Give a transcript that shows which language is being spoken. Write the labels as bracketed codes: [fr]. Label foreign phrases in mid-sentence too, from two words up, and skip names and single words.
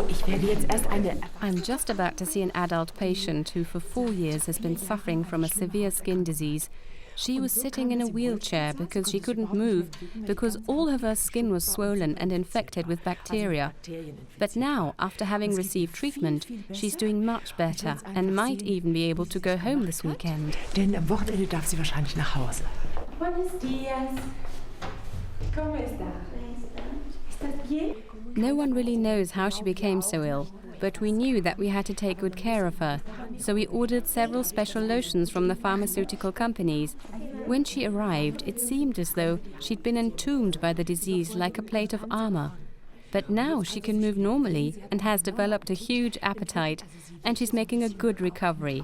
[en] I'm just about to see an adult patient who for 4 years has been suffering from a severe skin disease. She was sitting in a wheelchair because she couldn't move, because all of her skin was swollen and infected with bacteria. But now, after having received treatment, she's doing much better and might even be able to go home this weekend. [de] Denn am Wochenende darf sie wahrscheinlich nach Hause. [es] Buenos días. ¿Cómo está? ¿Estás bien? [en] No one really knows how she became so ill, but we knew that we had to take good care of her, so we ordered several special lotions from the pharmaceutical companies. When she arrived, it seemed as though she'd been entombed by the disease like a plate of armor. But now she can move normally and has developed a huge appetite, and she's making a good recovery.